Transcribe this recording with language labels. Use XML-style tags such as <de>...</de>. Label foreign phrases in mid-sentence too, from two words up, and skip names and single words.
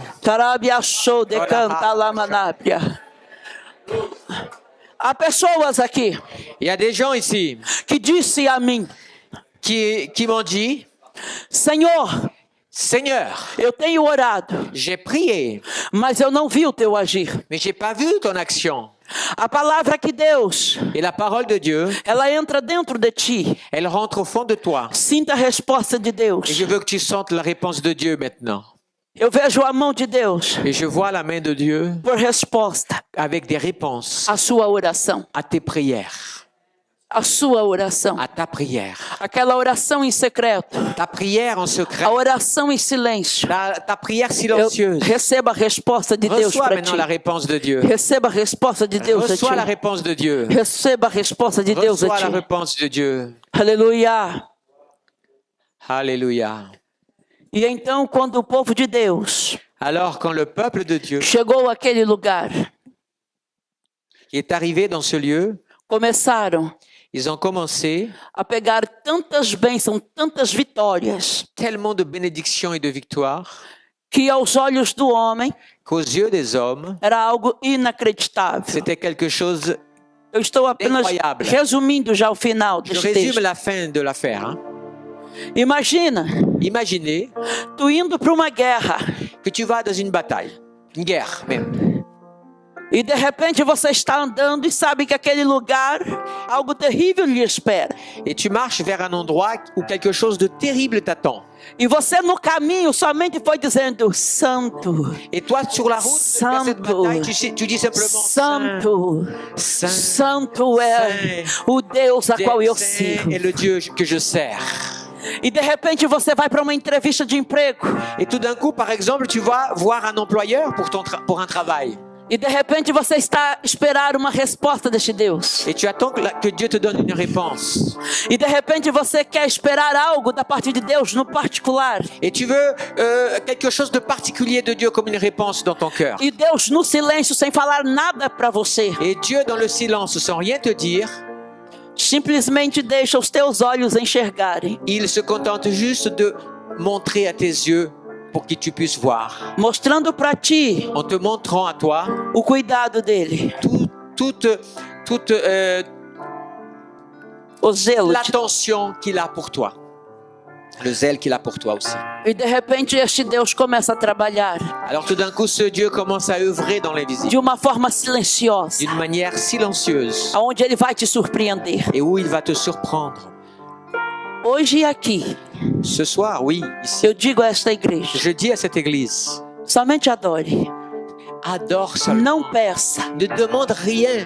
<pt>Tarabia show de canta lamanapia. Há pessoas aqui</pt> <fr>Il y a des gens ici</fr> <pt>que disse a mim,</pt> <fr>qui m'ont dit,</fr> <pt>Senhor,</pt> <fr>Seigneur,</fr> <pt>eu tenho orado,</pt> <fr>j'ai prié,</fr> <pt>mas eu não vi o teu agir.</pt> <fr>mais j'ai pas vu ton action.</fr> <pt>A palavra que Deus,</pt> <fr>Et la parole de Dieu,</fr> <pt>ela entra dentro de ti.</pt> <fr>elle rentre au fond de toi.</fr> <pt>Sinta a resposta de</pt> <fr>Et</fr> <pt>Deus.</pt> <fr>je veux que tu sentes la réponse de Dieu maintenant.</fr> <pt>Eu vejo a mão de Deus</pt> <fr>Et je vois la main de Dieu</fr> <pt>por resposta</pt> <fr>avec des réponses</fr> <pt>à sua oração.</pt> <fr>à tes prières,</fr> <pt>A sua oração.</pt> <fr>à ta prière.</fr> <pt>Aquela oração em secreto.</pt> <fr>Ta prière en secret,</fr> <pt>A oração em silêncio.</pt> <fr>ta prière</fr> <pt>Eu</pt> <fr>silencieuse.</fr> <pt>receba a resposta de Deus</pt> <fr>Reçois</fr> <pt>para</pt> <fr>maintenant</fr> <pt>ti.</pt> <fr>la réponse de Dieu.</fr> <pt>Receba a resposta de Deus a</pt> <fr>Reçois la</fr> <pt>ti.</pt> <fr>réponse de Dieu.</fr> <pt>Receba a resposta de Deus a</pt> <fr>Reçois la</fr> <pt>ti.</pt> <fr>réponse de Dieu.</fr> <pt>Aleluia.</pt> <fr>Alléluia.</fr> <pt>E então, quando o povo de Deus</pt> <fr>Alors, quand le peuple de Dieu</fr> <pt>chegou àquele lugar,</pt> <fr>est arrivé dans ce lieu,</fr> <pt>começaram</pt> <fr>ils ont commencé</fr> <pt>a pegar tantas bênçãos, tantas vitórias,</pt> <fr>tellement de bénédictions et de victoires</fr> <pt>que aos olhos do homem</pt> <fr>qu'aux yeux des hommes,</fr> <pt>era algo inacreditável.</pt> <fr>c'était quelque chose.</fr> <pt>Eu estou apenas</pt> <fr>Incroyable.</fr> <pt>resumindo já o final</pt> <fr>Je</fr> <pt>deste</pt> <fr>résume</fr> <pt>texto.</pt> <fr>la fin de l'affaire. Hein.</fr> <pt>Imagina,</pt> <fr>Imaginez</fr> <pt>tu indo para uma guerra</pt> <fr>que tu vas dans une bataille, une guerre même.</fr> <pt>e de repente você está andando e sabe que aquele lugar, algo terrível lhe espera.</pt> <fr>Et tu marches vers un endroit où quelque chose de terrible t'attend.</fr> <pt>E você no caminho somente foi dizendo, Santo,</pt> <fr>Et toi, sur la route vers cette</fr> <pt>Santo,</pt> <fr>bataille, tu dis simplement</fr> <pt>Santo,</pt> <fr>Saint,</fr> <pt>Santo é o Deus a qual eu</pt> <fr>Saint</fr> <pt>sirvo.</pt> <fr>est le Dieu que je sers.</fr> <pt>E de repente você vai para uma entrevista de emprego.</pt> <fr>Et tout d'un coup, par exemple, tu vas voir un employeur pour un travail.</fr> <pt>E de repente você está a esperar uma resposta deste Deus.</pt> <fr>Et tu attends que Dieu te donne une réponse.</fr> <pt>E de repente você quer esperar algo da parte de Deus no particular.</pt> <fr>Et tu veux quelque chose de particulier de Dieu comme une réponse dans ton cœur.</fr> <pt>E Deus no silêncio, sem falar nada para você,</pt> <fr>Et Dieu, dans le silence, sans rien te dire,</fr> <pt>simplesmente deixa os teus olhos enxergarem,</pt> <fr>il se contente juste de montrer à tes yeux pour que tu puisses voir.</fr> <pt>mostrando para ti</pt> <fr>En te montrant à toi</fr> <pt>o cuidado dele,</pt> <fr>toute</fr> <pt>o zelo.</pt> <fr>l'attention qu'il a pour toi. Le zèle qu'il a pour toi aussi.</fr> <pt>E de repente este Deus começa a trabalhar</pt> <fr>Alors tout d'un coup, ce Dieu commence à œuvrer dans l'invisible</fr> <pt>de uma forma silenciosa,</pt> <fr>d'une manière silencieuse</fr> <pt>aonde ele vai te surpreender.</pt> <fr>et où il va te surprendre.</fr> <pt>Hoje e aqui,</pt> <fr>Ce soir, oui, ici,</fr> <pt>eu digo a esta igreja,</pt> <fr>je dis à cette église,</fr> <pt>somente adore,</pt> <fr>adore seulement.</fr> <pt>não peça,</pt> <fr>Ne demande rien.</fr>